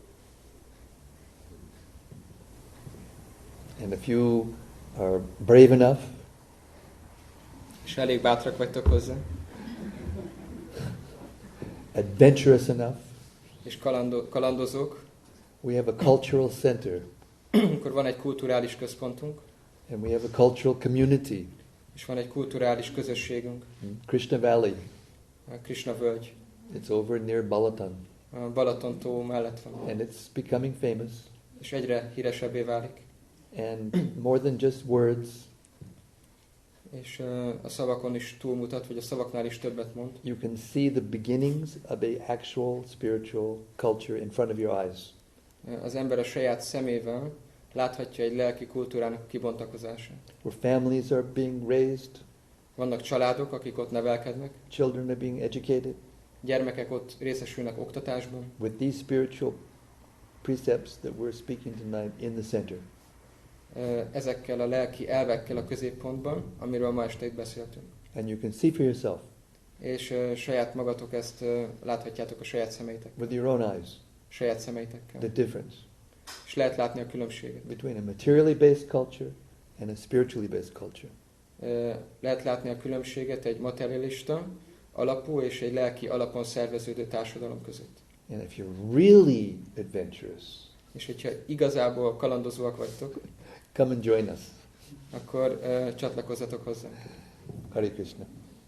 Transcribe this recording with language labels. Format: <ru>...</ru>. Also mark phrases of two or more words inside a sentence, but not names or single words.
<en>And if you are brave enough,</en> <hu>És elég bátrak vagytok hozzá,</hu> <en>adventurous enough,</en> <hu>és kalandozók,</hu> <en>we have a cultural center,</en> <hu>akkor van egy kulturális központunk,</hu> <en>and we have a cultural community</en> <hu>és van egy kulturális közösségünk,</hu> <en>in Krishna Valley.</en> <hu>a Krishna völgy,</hu> <en>It's over near Balaton,</en> <hu>a Balaton tó mellett van,</hu> <en>and it's becoming famous.</en> <hu>és egyre híresebbé válik.</hu> <en>And more than just words,</en> <hu>És a szavakon is túlmutat, vagy a szavaknál is többet mond.</hu> <en>you can see the beginnings of an actual spiritual culture in front of your eyes.</en> <hu>Az ember a saját szemével láthatja egy lelki kultúrának kibontakozását.</hu> <en>Where families are being raised,</en> <hu>Vannak családok, akik ott nevelkednek,</hu> <en>children are being educated</en> <hu>gyermekek ott részesülnek oktatásban,</hu> <en>with these spiritual precepts that we're speaking tonight in the center.</en> <hu>ezekkel a lelki elvekkel a középpontban, amiről ma este itt beszéltünk.</hu> <en>And you can see for yourself</en> <hu>És saját magatok ezt láthatjátok a saját szemeitekkel.</hu> <en>with your own eyes</en> <hu>Saját szemeitekkel.</hu> <en>the difference</en> <hu>És lehet látni a különbséget.</hu> <en>between a materially based culture and a spiritually based culture.</en> <hu>Lehet látni a különbséget egy materialista alapú és egy lelki alapon szerveződő társadalom között.</hu> <en>And if you're really adventurous,</en> <hu>És hogyha igazából kalandozóak vagytok,</hu> <en>come and join us.</en> <hu>akkor csatlakozzatok hozzánk.</hu> <sa>Hare Krishna.</sa>